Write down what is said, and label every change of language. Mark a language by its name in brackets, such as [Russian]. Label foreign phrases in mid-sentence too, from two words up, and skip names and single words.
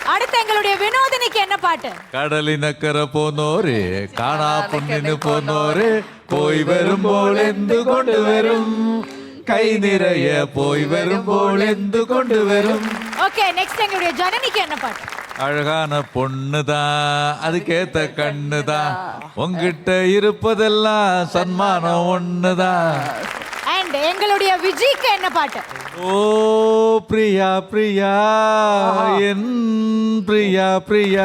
[Tamil] அடுத்து எங்களுடைய வினோதினிக்கு என்ன பாட்டு? [Malayalam] കടലിനക്കര പോന്നോരെ കാണാ പൊന്നിന് പോന്നോരെ പോയി വരുമ്പോൾ എന്തു കൊണ്ടുവരും കൈ നിറയെ പോയി വരുമ്പോൾ എന്തു കൊണ്ടുവരും. [English] okay, next [Tamil] எங்களுடைய ஜனனிக்கு என்ன பாட்டு? அழகான பொண்ணுதான் அதுக்கேத்த கண்ணுதான் உங்கிட்ட இருப்பதெல்லாம் சன்மானம் ஒண்ணுதான். அண்ட் எங்களுடைய விஜய்க்கு என்ன பாட்டு? ஓ பிரியா பிரியா என் பிரியா பிரியா.